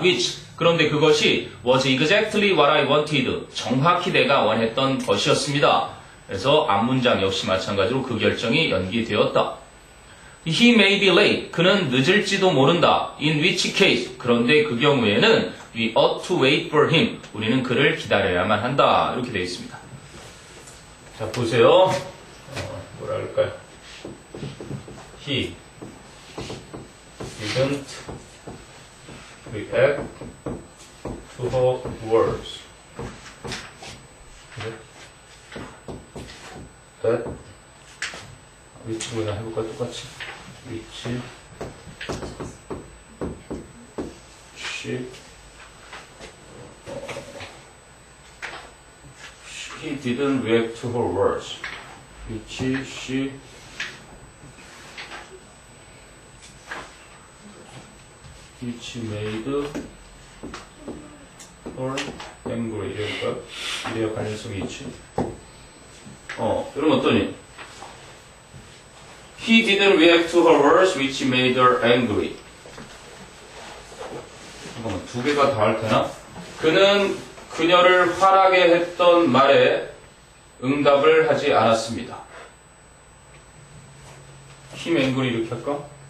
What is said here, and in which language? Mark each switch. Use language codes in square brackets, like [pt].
[en] Which [ko] 그런데 그것이 [en] was exactly what I wanted. [ko] 정확히 내가 원했던 것이었습니다. 그래서 앞문장 역시 마찬가지로 그 결정이 연기되었다. [en] He may be late. [ko] 그는 늦을지도 모른다. [en] In which case. [ko] 그런데 그 경우에는 [en] we ought to wait for him. [ko] 우리는 그를 기다려야만 한다. 이렇게 되어 있습니다. 자, 보세요. 뭐라 할까요? [en] He didn't react to her words. That which [ko] 그냥 해볼까 똑같이. [en] which he didn't react to her words. which made her angry. [ko] 이럴까요? 이래야 관련성이 있지. 그럼 어떠니? [en] He didn't react to her words, which made her angry. [ko] 잠깐만, 두 개가 다 할 테나? 그는 그녀를 화나게 했던 말에 응답을 하지 않았습니다. [en] him angry [ko] 이렇게 할까?